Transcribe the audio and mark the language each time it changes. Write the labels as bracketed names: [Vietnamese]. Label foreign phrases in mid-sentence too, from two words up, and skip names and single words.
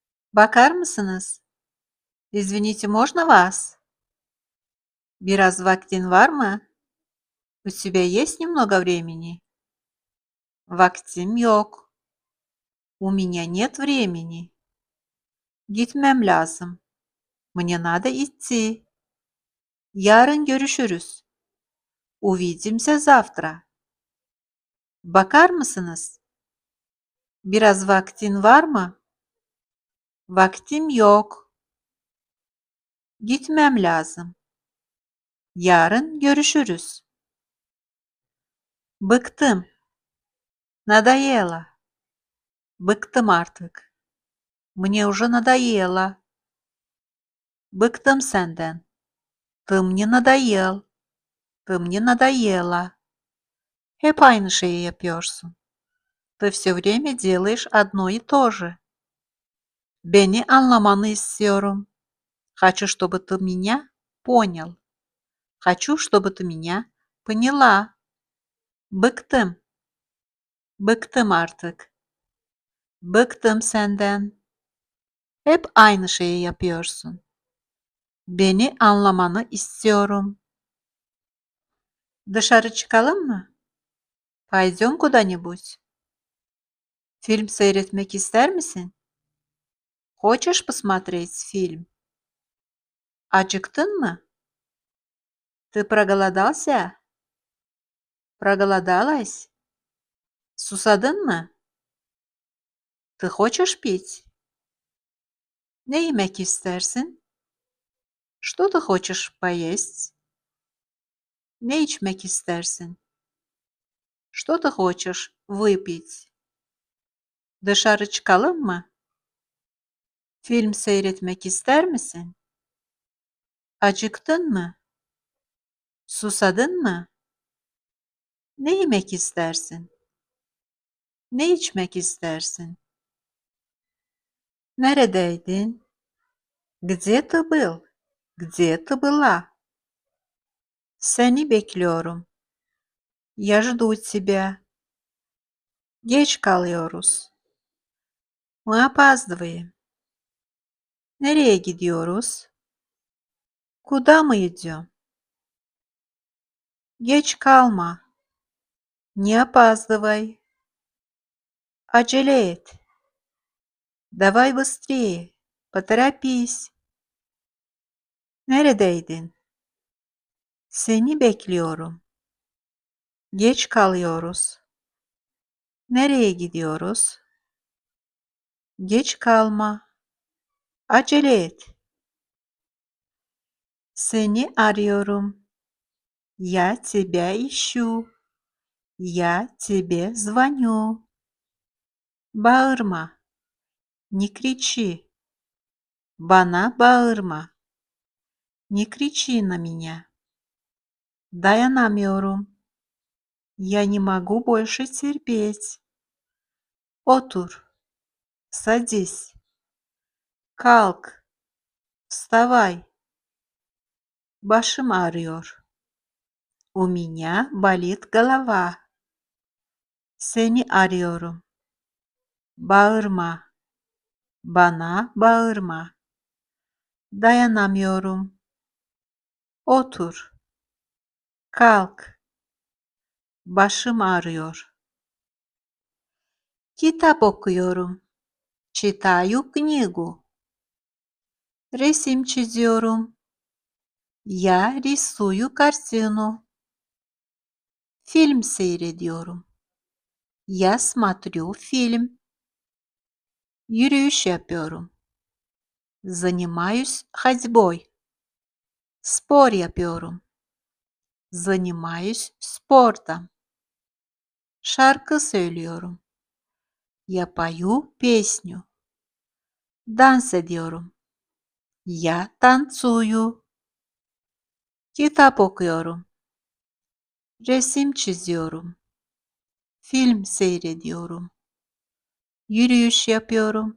[Turkish] Bakar mısınız? [Russian] Извините, можно вас? [Turkish] Biraz vaktin var mı? [Russian] У тебя есть немного времени? [Turkish] Vaktim yok. [Russian] У меня нет времени. [Turkish] Gitmem lazım. [Russian] Мне надо идти. [Turkish] Yarın görüşürüz. [Russian] Увидимся завтра. [Turkish] Bakar mısınız? Biraz vaktin var mı? Vaktim yok. Gitmem lazım. Yarın görüşürüz. Bıktım. Надоело. Bıktım artık. [Russian] Мне уже надоело. [Turkish] Bıktım senden. [Russian] Ты мне надоел. Ты мне надоела. [Turkish] Hep aynı şeyi yapıyorsun. [Russian] Ты все время делаешь одно и то же. [Turkish] Beni anlamanı istiyorum. [Russian] Хочу, чтобы ты меня понял. Хочу, чтобы ты меня поняла. [Turkish] Bıktım. Bıktım artık. Bıktım senden. Hep aynı şeyi yapıyorsun. Beni anlamanı istiyorum. Dışarı çıkalım mı? [Russian] Pойдем куда-нибудь. [Turkish] Film seyretmek ister misin? [Russian] Хочешь посмотреть фильм? [Turkish] Acıktın mı? [Russian] Ты проголодался? Проголодалась? [Turkish] Susadın mı? [Russian] Ты хочешь пить? [Turkish] Ne yemek istersin? [Russian] Что ты хочешь поесть? [Turkish] Ne içmek istersin? [Russian] Что ты хочешь выпить? [Turkish] Dışarı çıkalım mı? Film seyretmek ister misin? Acıktın mı? Susadın mı? Ne yemek istersin? Ne içmek istersin? Neredeydin? [Russian] Где ты был? Где ты была? [Turkish] Seni bekliyorum. [Russian] Я жду тебя. [Turkish] Geç kalıyoruz. [Russian] Мы опаздываем. [Turkish] Nereye gidiyoruz? [Russian] Куда мы идем? [Turkish] Geç kalma. [Russian] Не опаздывай. [Turkish] Acele et. [Russian] Давай быстрее. Поторопись. [Turkish] Neredeydin? Seni bekliyorum. Geç kalıyoruz. Nereye gidiyoruz? Geç kalma. Acele et. Seni arıyorum. [Russian] Я тебя ищу. Я тебе звоню. Bağırma. Не кричи. [Turkish] Bana bağırma. [Russian] Не кричи на меня. [Turkish] Dayanamıyorum. [Russian] Я не могу больше терпеть. [Turkish] Otur. Садись. Kalk. Вставай. Başım ağrıyor. [Russian] У меня болит голова. [Turkish] Seni arıyorum. Bağırma. Bana bağırma. Dayanamıyorum. Otur. Kalk. Başım ağrıyor. Kitap okuyorum. [Russian] Читаю книгу. [Turkish] Resim çiziyorum. [Russian] Я рисую картину. [Turkish] Film seyrediyorum. [Russian] Я смотрю фильм. [Turkish] Yürüyüş yapıyorum. [Russian] Занимаюсь ходьбой. [Turkish] Spor yapıyorum. [Russian] Занимаюсь спортом. [Turkish] Şarkı söylüyorum. [Russian] Я пою песню. [Turkish] Dans ediyorum. [Russian] Я танцую. [Turkish] Kitap okuyorum. Resim çiziyorum. Film seyrediyorum. Yürüyüş yapıyorum.